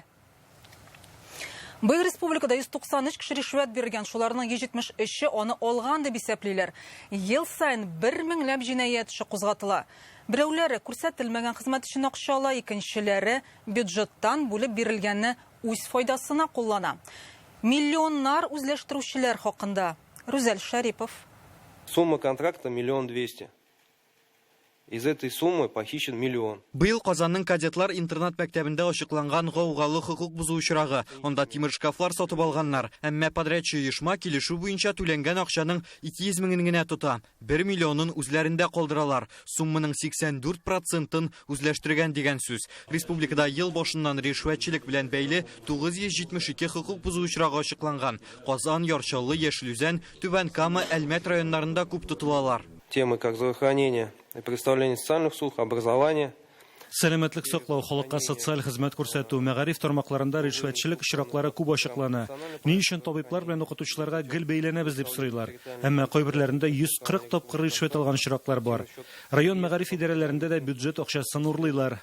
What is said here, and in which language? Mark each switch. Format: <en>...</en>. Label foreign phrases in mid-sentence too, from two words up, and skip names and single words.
<tt>Быел республикада 193 кеше ришвәт биргән, шуларның 173-е аны алган дип исәплиләр. Ел сайын 1000ләп җинаять эше кузгатыла. Берәүләре күрсәтелмәгән хезмәт өчен акча ала, икенчеләре бюджеттан бүлеп бирелгәнне үз файдасына куллана. Миллионнар үзләштерүчеләр хакында Рүзәл Шарипов.</tt> <ru>Сумма контракта 1 200 000. Из этой суммы похищен 1 000 000.</ru> <tt>Быйыл Казанның кадетлар интернат мәктәбендә ачыкланган гаугалы хокук бузу очрагы. Онда тимер шкафлар сатып алганнар. Әмма подрядчы оешма килешү буенча түләнгән акчаның 200 меңен генә тота. 1 миллионын үзләрендә калдыралар. Сумманың 84%-ын үзләштергән дигән сүз. Республикада ел башыннан ришвәтчелек белән бәйле 972 хокук бузу очрагы ачыкланган. Казан, Ярчаллы, Яшелүзән, Түбән Кама, Әлмәт районнарында күп тотылалар.</tt> <ru>Темы как здравоохранение и предоставление социальных услуг, образование,</ru> <tt>Сәламәтлек саклау, халыкка социаль хезмәт күрсәтү, мәгариф тармакларында ришвәтчелек очраклары күп ачыклана. Ни өчен табиблар белән укытучыларга гел бәйләнәбез дип сорыйлар. Әмма кайберләрендә 140 тапкыр ришвәт алган очраклар бар. Район мәгариф идарәләрендә дә бюджет акчасын урлыйлар.</tt>